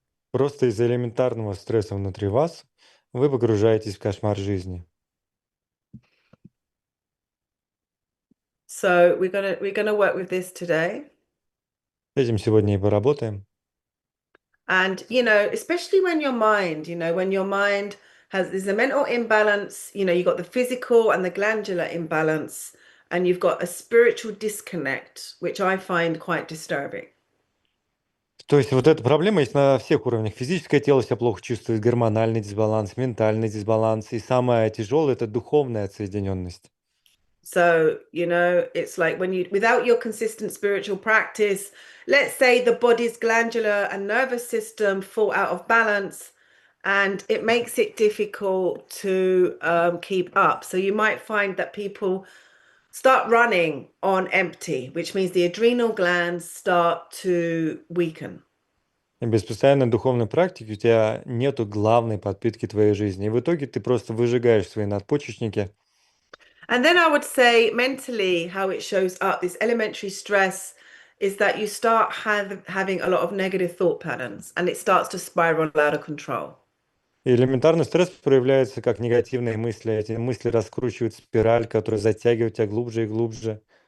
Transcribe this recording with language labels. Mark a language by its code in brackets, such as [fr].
[ru] Просто из-за элементарного стресса внутри вас вы погружаетесь в кошмар жизни. [en] So we're gonna work with this today. [ru] С этим сегодня и поработаем. [en] And, especially when your mind there's a mental imbalance, you've got the physical and the glandular imbalance, and you've got a spiritual disconnect, which I find quite disturbing. [ru] То есть вот эта проблема есть на всех уровнях. Физическое тело себя плохо чувствует, гормональный дисбаланс, ментальный дисбаланс. И самое тяжелое– это духовная отсоединенность. [en] So, it's like without your consistent spiritual practice, let's say the body's glandular and nervous system fall out of balance, and it makes it difficult to keep up. So you might find that people start running on empty, which means the adrenal glands start to weaken. [ru] И без постоянной духовной практики у тебя нету главной подпитки твоей жизни. И в итоге ты просто выжигаешь свои надпочечники. [en] And then I would say mentally, how it shows up, this elementary stress, is that you start having a lot of negative thought patterns, and it starts to spiral out of control. [ru] И элементарный стресс проявляется как негативные мысли. Эти мысли раскручивают спираль, которая затягивает тебя глубже и глубже.